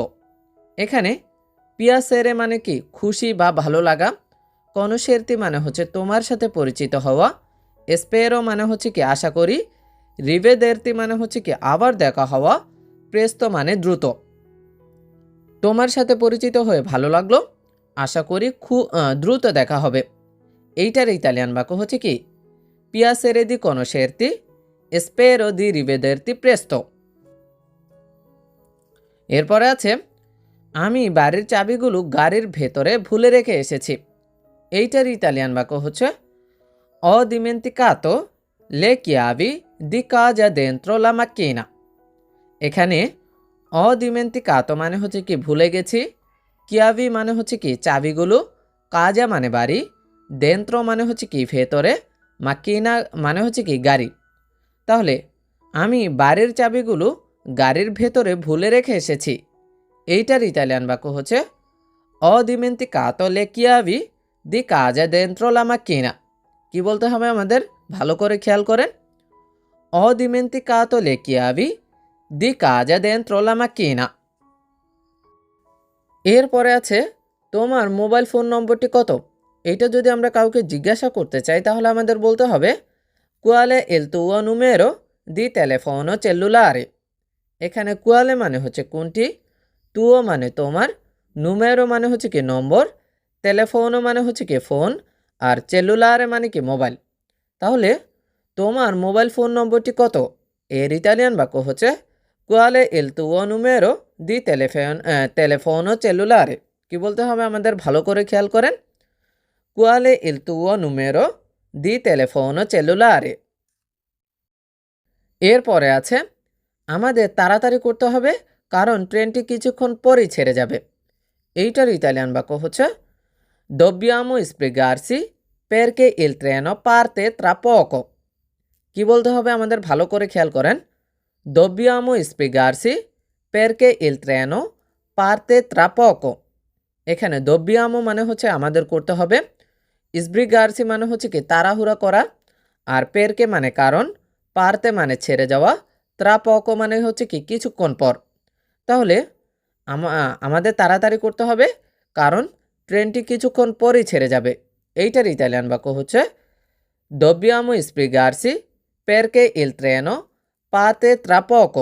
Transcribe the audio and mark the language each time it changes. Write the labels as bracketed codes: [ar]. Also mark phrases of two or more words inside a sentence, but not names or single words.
[bn] এখানে piacere মানে কি খুশি বা ভালো লাগা, conoscerti মানে হচ্ছে তোমার সাথে পরিচিত হওয়া, spero মানে হচ্ছে কি আশা করি, rivederti মানে হচ্ছে কি আবার দেখা হওয়া, presto মানে দ্রুত। তোমার সাথে পরিচিত হয়ে ভালো লাগলো, আশা করি খুব দ্রুত দেখা হবে। এইটার ইতালিয়ান বাক্য হচ্ছে কি [it] piacere di conoscerti e spero di rivederti presto। [bn] এরপরে আছে আমি বাড়ির চাবিগুলো গাড়ির ভেতরে ভুলে রেখে এসেছি। এইটার ইতালিয়ান বাক্য হচ্ছে [it] ho dimenticato le chiavi di casa dentro la macchina। [bn] এখানে [it] ho dimenticato [bn] মানে হচ্ছে কি ভুলে গেছি, chiavi মানে হচ্ছে কি চাবিগুলো, কাজা মানে বাড়ি, dentro মানে হচ্ছে কি ভেতরে, macchina মানে হচ্ছে কি গাড়ি। তাহলে আমি বাড়ির চাবিগুলো গাড়ির ভেতরে ভুলে রেখে এসেছি। এইটার ইতালিয়ান বাক্য হচ্ছে [it] ho dimenticato le chiavi di casa dentro la macchina। [bn] কি বলতে হবে আমাদের, ভালো করে খেয়াল করেন, [it] ho dimenticato le chiavi di casa dentro la macchina। [bn] এরপরে আছে তোমার মোবাইল ফোন নম্বরটি কত? এটা যদি আমরা কাউকে জিজ্ঞাসা করতে চাই তাহলে আমাদের বলতে হবে [it] quale il tuo numero di telefono cellulare। [bn] এখানে quale মানে হচ্ছে কোনটি, তুও মানে তোমার, নুমেরো মানে হচ্ছে কি নম্বর, টেলিফোনো মানে হচ্ছে কি ফোন, আর সেলুলারে মানে কি মোবাইল। তাহলে তোমার মোবাইল ফোন নম্বরটি কত? এর ইতালিয়ান বাক্য হচ্ছে [it] quale il tuo numero di telefono cellulare। [bn] কি বলতে হবে আমাদের, ভালো করে খেয়াল করেন, [it] quale il tuo numero di telefono cellulare। [bn] এরপরে আছে আমাদের তাড়াতাড়ি করতে হবে কারণ ট্রেনটি কিছুক্ষণ পরেই ছেড়ে যাবে। এইটার ইতালিয়ান বাক্য হচ্ছে [it] dobbiamo sbrigarsi perché il treno parte tra poco। [bn] কি বলতে হবে আমাদের, ভালো করে খেয়াল করেন, [it] dobbiamo sbrigarsi perché il treno parte tra poco। [bn] এখানে dobbiamo মানে হচ্ছে আমাদের করতে হবে, sbrigarsi মানে হচ্ছে কি তাড়াহুড়া করা, আর perché মানে কারণ, parte মানে ছেড়ে যাওয়া, [it] tra poco [bn] মানে হচ্ছে কি কিছুক্ষণ পর। তাহলে আমাদের তাড়াতাড়ি করতে হবে কারণ ট্রেনটি কিছুক্ষণ পরেই ছেড়ে যাবে। এইটার ইতালিয়ান বাক্য হচ্ছে [it] dobbiamo sbrigarsi perché il treno parte tra poco।